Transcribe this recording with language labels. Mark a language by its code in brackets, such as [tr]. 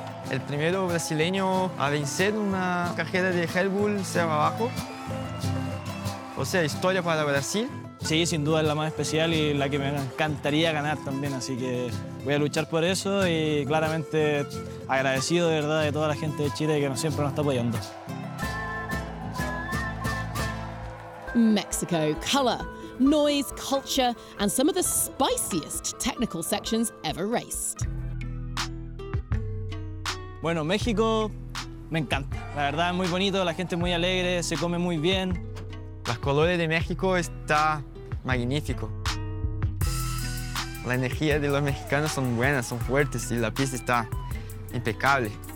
[es] El primero brasileño a vencer una carrera de Red Bull Cerro Abajo. O sea, historia para Brasil. Sí, sin duda es la más especial y la que me encantaría ganar también. Así que voy a luchar por eso y claramente agradecido de verdad de toda la gente de Chile que siempre nos está apoyando. [en] Mexico, color, noise, culture, and some of the spiciest technical sections ever raced. [es] Bueno, México me encanta. La verdad es muy bonito, la gente es muy alegre, se come muy bien. Los colores de México está magnífico. La energía de los mexicanos son buenas, son fuertes y la pista está impecable.